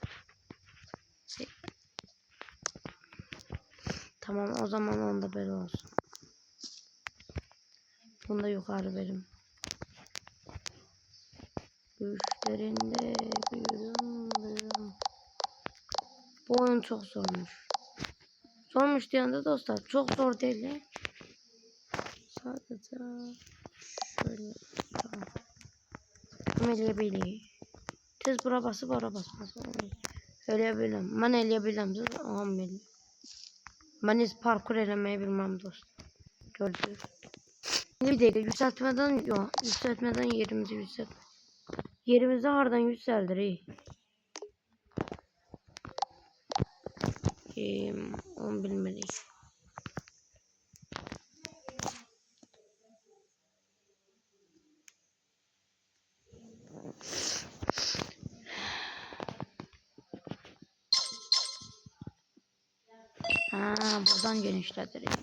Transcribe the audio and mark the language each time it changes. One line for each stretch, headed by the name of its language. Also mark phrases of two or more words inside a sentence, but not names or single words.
Turkish: Tamam, o zaman onda böyle olsun. Bunu da yukarı verim. Güçlerinde büyüdüm. Bu oyun çok zormuş.
Azerbaijani: Zormuş deyəndə dostlar, çox zor deyil. Sadəcə
Turkish: şöyle tamam.
Azerbaijani: Eləyə tez bura basıb ora basmasın. Eləyə biləm. Mən eləyə biləm. Ağam eləyir. Mən heç parkur eləməyi bilməm dost. Gördünüz. Bir dəqiqə yüksəltmədən yox. Yüksəltmədən yerimizi yüksəlt. Yerimizi hardan yüksəldirik? Onu bilmirik. Ha, buradan genişletirik.